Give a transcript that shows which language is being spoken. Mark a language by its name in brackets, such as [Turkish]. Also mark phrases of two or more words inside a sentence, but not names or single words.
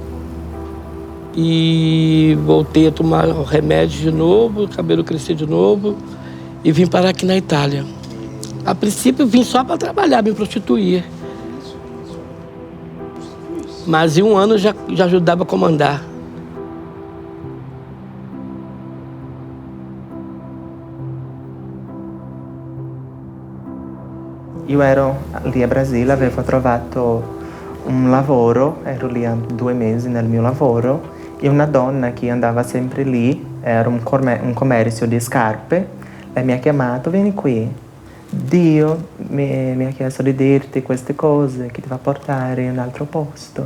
[Portuguese] E voltei a tomar remédio de novo, o cabelo cresceu de novo, e vim parar aqui na Itália. A princípio, vim só para trabalhar, me prostituir. Mas em um ano já ajudava a comandar. [Italian] Io ero lì a Brasile, avevo trovato un lavoro, ero lì a 2 mesi nel mio lavoro e una donna che andava sempre lì, era un commercio di scarpe, lei mi ha chiamato, vieni qui, Dio mi ha chiesto di dirti queste cose che ti va a portare in un altro posto.